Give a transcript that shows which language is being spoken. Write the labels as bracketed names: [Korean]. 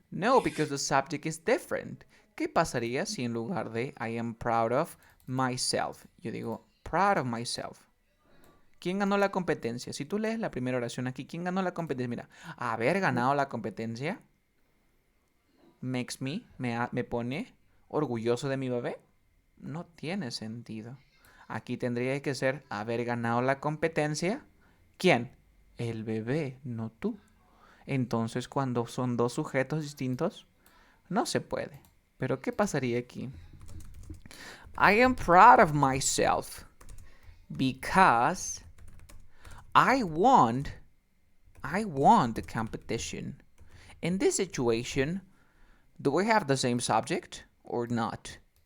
[English] No, because the subject is different. [Spanish] ¿Qué pasaría si en lugar de [English] I am proud of myself, [Spanish] yo digo [English] proud of myself? [Spanish] ¿Quién ganó la competencia? Si tú lees la primera oración aquí, ¿quién ganó la competencia? Mira, haber ganado la competencia [English] makes me [Spanish] pone orgulloso de mi bebé. No tiene sentido. Aquí tendría que ser haber ganado la competencia. ¿Quién? El bebé, no tú. Entonces, cuando son dos sujetos distintos, no se puede. Pero, ¿qué pasaría aquí? [English] I am proud of myself because I won the competition. In this situation, do we have the same subject or not?